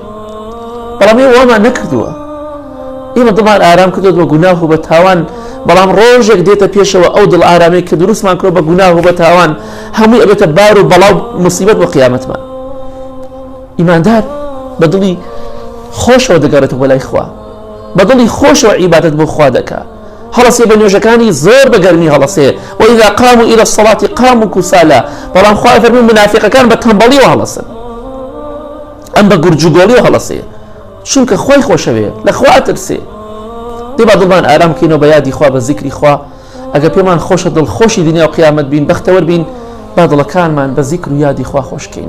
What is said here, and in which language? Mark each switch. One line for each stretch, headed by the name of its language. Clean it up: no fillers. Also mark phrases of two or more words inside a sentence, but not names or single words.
Central Kurdish: بەڵام ئێوە وەمان نەکردووە، ئێمە دڵمان ئارام کردووە بە گوناه و بە تاوان، بەڵام ڕۆژێک دێتە پێشەوە ئەو دڵ ئارامەی کە دروستمان کردووە بە گوناه و بە تاوان هەمووی ئەبێتە بار و بەڵاو موسیبەت بۆ قیامەتمان. ئیماندار بە دڵی خۆشەوە دەگەڕێتەوە بەلای خوا، بە دڵی خۆشەوە عیبادەت بۆ خوا دەکا، هەڵەسێ بە نوێژەکانی زۆر بە گەرمی هەڵەسێ
Arabic: وإذا قاموا إلى الصلاة قاموا كسالى.
Central Kurdish: بەڵام خوا فەرمووی منافقەکان بە تەنبەڵیەوە هەڵەسن، ئەم بە گورجوگۆڵیەوە هەڵەسێ، چونکە خۆی خۆشەوێ لە خوا ترسێ. دێ با دڵمان ئارام بکەینەوە بە یادی خوا بە زیکری خوا. ئەگە پێمان خۆشە دڵخۆشی دنیا و قیامەت بین بەختەوەر بین با دڵەکانمان بە زیکر و یادی خوا خۆشکەین.